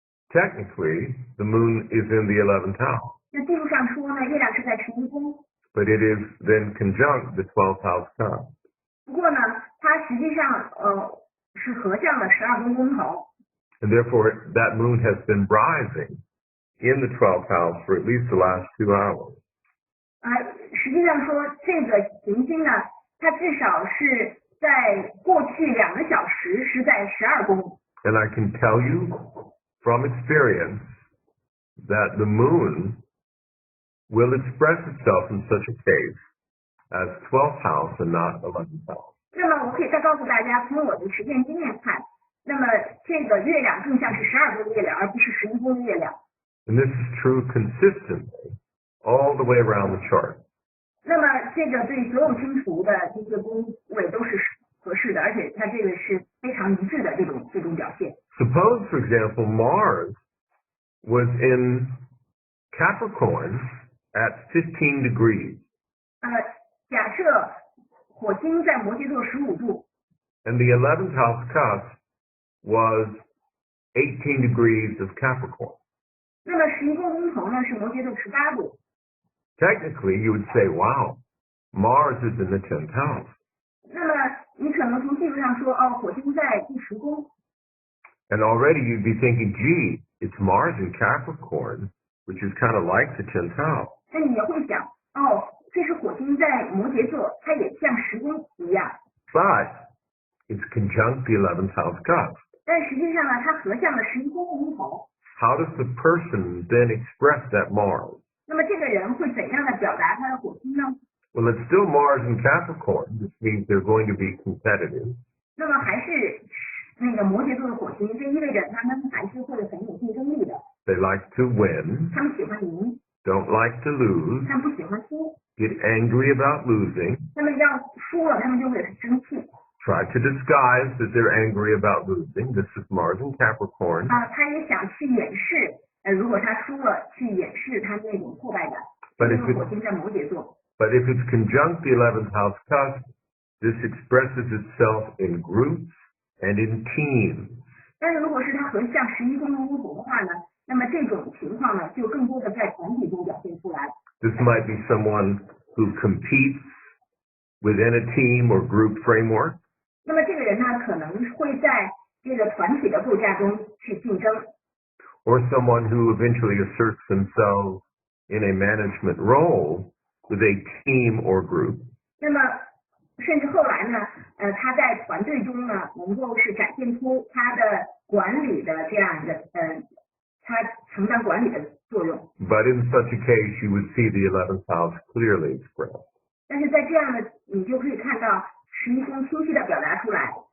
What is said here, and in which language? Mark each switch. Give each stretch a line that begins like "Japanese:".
English: Technically, the moon is in the 11th house,
Chinese: 那技术上说呢，月亮是在11宫，
English: but it is then conjunct the 12th house cusp.
Chinese: 不过呢，它实际上是合相的12宫宫头。
English: And therefore, that moon has been rising in the 12th house for at least the last 2 hours.
Chinese: 实际上说这个行星呢，它至少是在过去2个小时是在12宫。
English: And I can tell you from experience that the moon will express itself in such a case as 12th house and not 11th house.
Chinese: 那么我可以再告诉大家，从我的实践经验看，那么这个月亮更像是12宫的月亮，而不是11宫的月亮。
English: And this is true consistently all the way around the chart.
Chinese: 那么这个对所有星图的这些宫位都是合适的，而且它这个是非常一致的这种表现。
English: Suppose, for example, Mars was in Capricorn at 15 degrees.
Chinese: 假设火星在摩羯座15度，
English: And the 11th house cusp was 18 degrees of Capricorn.
Chinese: 那么11宫宫头呢是摩羯座18度。
English: Technically, you would say, wow, Mars is in the 10th house.
Chinese: 那么你可能从技术上说，火星在第10宫。
English: And already you'd be thinking, gee, it's Mars in Capricorn, which is kind of like the 10th house.
Chinese: 那你也会想，这是火星在摩羯座，它也像10宫一样。
English: But it's conjunct the 11th house cusp.
Chinese: 但实际上呢，它合相了11宫宫头。
English: How does the person then express that Mars?
Chinese: 那么这个人会怎样的表达他的火星呢？
English: Well, it's still Mars in Capricorn, which means they're going to be competitive.
Chinese: 那么还是那个摩羯座的火星，这意味着他们还是会很有竞争力的。
English: They like to win,
Chinese: 他们喜欢赢，
English: don't like to lose,
Chinese: 他们不喜欢输。
English: get angry about losing,
Chinese: 他们要输了，他们就会很生气。
English: try to disguise that they're angry about losing. This is Mars in Capricorn.
Chinese: 他也想去掩饰，如果他输了，去掩饰他那种挫败感。因为火星在摩羯座。
English: But if it's conjunct the 11th house cusp, this expresses itself in groups and in teams.
Chinese: 但是如果是它合向11宫的巫火的话呢，那么这种情况呢，就更多的在团体中表现出来。
English: This might be someone who competes within a team or group framework.
Chinese: 那么这个人呢，可能会在这个团体的构架中去竞争。
English: Or someone who eventually asserts themselves in a management role with a team or group.
Chinese: 那么甚至后来呢，他在团队中呢，能够是展现出他的管理的这样的他承担管理的作用。
English: But in such a case, you would see the 11th house clearly expressed.
Chinese: 但是在这样的，你就可以看到11宫清晰的表达出来。